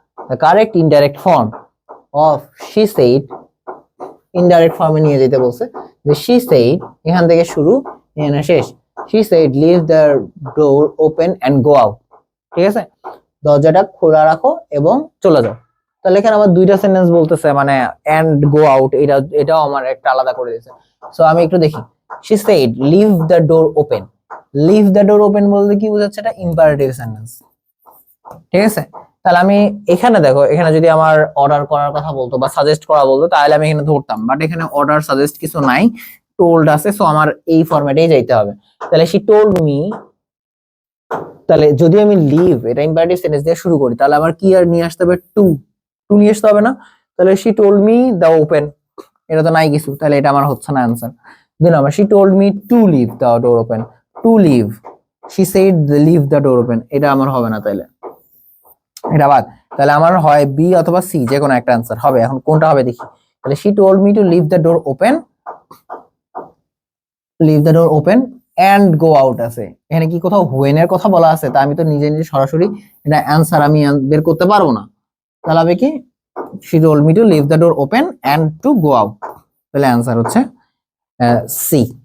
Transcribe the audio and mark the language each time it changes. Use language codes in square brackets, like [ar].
[en] the correct indirect form of she said, [bn] indirect ফর্মে নিয়ে যেতে বলছে যে [en] she said [bn] এখান থেকে শুরু এখানে শেষ, [en] she said leave the door open and go out। [bn] ঠিক আছে, দরজাটা খোলা রাখো এবং চলে যাও। তাহলে এখানে আমার দুইটা সেন্টেন্স বলতেছে, মানে [en] and go out, [bn] এটাও আমার একটা আলাদা করে দিয়েছে। সো আমি একটু দেখি, [en] she said leave the door open, leave the door open [bn] বলতে কি বোঝাচ্ছে? এটা ইম্পারেটিভ সেন্টেন্স। ঠিক আছে, তাহলে আমি এখানে দেখো, এখানে যদি আমার অর্ডার করার কথা বলতো বা সাজেস্ট করা বলতো তাহলে আমি এখানে ধরতাম, বাট এখানে অর্ডার সাজেস্ট কিছু নাই, টোল্ড আছে, সো আমার এই ফরম্যাটেই যাইতে হবে। তাহলে [en] she told me, [bn] তাহলে যদি আমি লিভ এটা ইম্পারেটিভ সেন্টেন্স দিয়ে শুরু করি তাহলে আমার কি আর নিয়ে আসতে হবে? টু নিয়ে আসতে হবে না? তাহলে [en] she told me the open, [bn] এটা তো নাই কিছু, তাহলে এটা আমার হচ্ছে না आंसर। দুই number, [en] she told me to leave the door open, to leave, she said leave the door open, [bn] এটা আমার হবে না, তাহলে এটা বাদ। তাহলে আমার হয় বি অথবা সি, যে কোনো একটা आंसर হবে। এখন কোনটা হবে দেখি, তাহলে [en] she told me to leave the door open, leave the door open and go out [bn] আছে, এখানে কি কোথাও when এর কথা বলা আছে? তা আমি তো নিজে নিজে সরাসরি এটা आंसर আমি বের করতে পারবো না, তাহলে হবে কি she told me to leave the door open and to go out, তাহলে आंसर হচ্ছে সি।